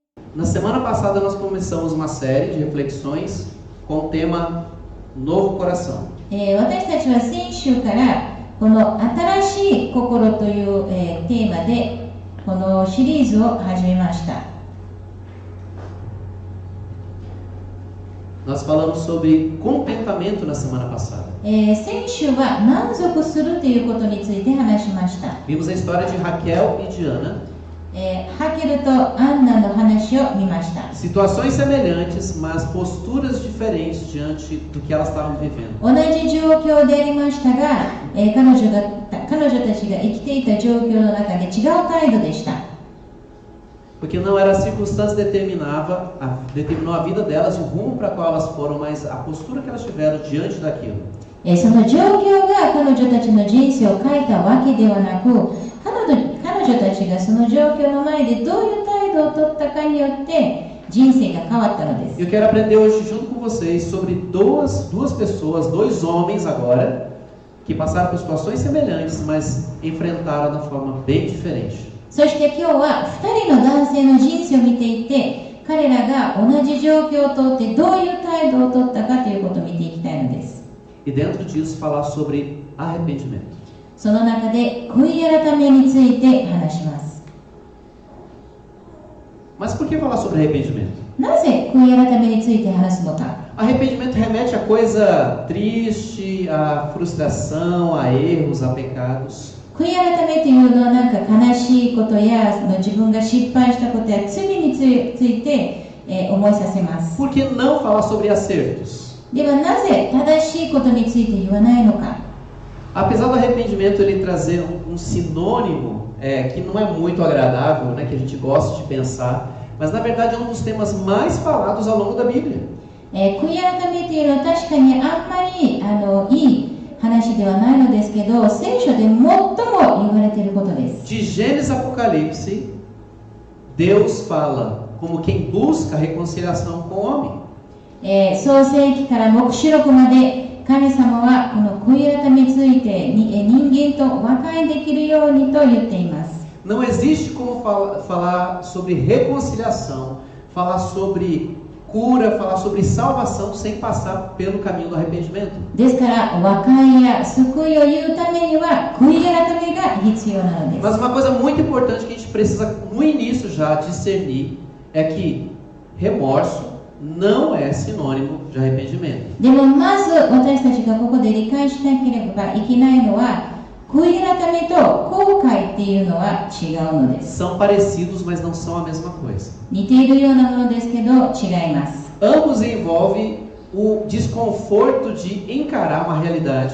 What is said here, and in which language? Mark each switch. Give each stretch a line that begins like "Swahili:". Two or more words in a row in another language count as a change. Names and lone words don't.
Portuguese: Na semana passada nós começamos uma série de reflexões com o tema Novo Coração.
Japanese: 私たちは先週からこの新しい心という、テーマでこのシリーズを始めました。
Portuguese: Nós falamos sobre contentamento na semana passada.
Japanese: 先週は満足するということについて話しました。
Portuguese: Vimos a história de Raquel e de Ana.
Japanese: ハケルとアンナの話を見ました。
Portuguese: Situações semelhantes, mas posturas diferentes diante do que elas estavam vivendo.
Japanese: 同じ状況でありましたが、彼女たちが生きていた状況の中で違う態度でした。
Portuguese: Porque não era a circunstância determinou a vida delas, o rumo para qual elas foram, mas a postura que elas tiveram diante daquilo.
Japanese: その状況が彼女たちの人生を変えたわけではなく、彼女たちがその状況の前でどういう態度を取ったかによって人生が変わったのです。
Portuguese: Eu quero aprender hoje junto com vocês sobre duas pessoas, dois homens agora, que passaram por situações semelhantes, mas enfrentaram de forma bem diferente.
Japanese: そして今日は2人の男性の人生を見ていて、彼らが同じ状況を通ってどういう態度を取ったかということを見ていきたいのです。
Portuguese: E dentro disso falar sobre arrependimento.
Japanese: その中で悔い改めについて話します。
Portuguese: Mas por que falar sobre arrependimento?
Japanese: なぜ悔い改めについて話すのか。
Portuguese: Arrependimento remete a coisa triste, a frustração, a erros, a pecados.
Japanese: 悔い改めというのはなんか悲しいことや自分が失敗したことや罪について、思いさせます。
Portuguese: Por que não falar sobre acertos?
Japanese: ではなぜ正しいことについて言わないのか。
Portuguese: Apesar do arrependimento ele trazer um sinônimo que não é muito agradável, né, que a gente gosta de pensar, mas na verdade é um dos temas mais falados ao longo da Bíblia.
Japanese: 悔い改めというのは確かにあんまりいい話ではないのですけど、聖書で最も言われていることです。
Portuguese: De Gênesis a Apocalipse, Deus fala como quem busca a reconciliação com o homem.
Japanese: 創世記から黙示録まで神様はこの悔い改めについて人間と和解できるようにと言っています。
Portuguese: Não existe como falar sobre reconciliação, falar sobre cura, falar sobre salvação sem passar pelo caminho do arrependimento.
Japanese: ですから和解や救いを言うためには悔い改めが必要なのです。
Portuguese: Mas uma coisa muito importante que a gente precisa no início já discernir é que remorso não é sinônimo de arrependimento.
Japanese: でもまず私たちがここで理解しなければいけないのは、悔い改めと後悔っていうのは違うのです。
Portuguese: São parecidos, mas não são a mesma coisa.
Japanese: 似ているようなものですけど違います。
Portuguese: Ambos envolvem o desconforto de encarar uma realidade.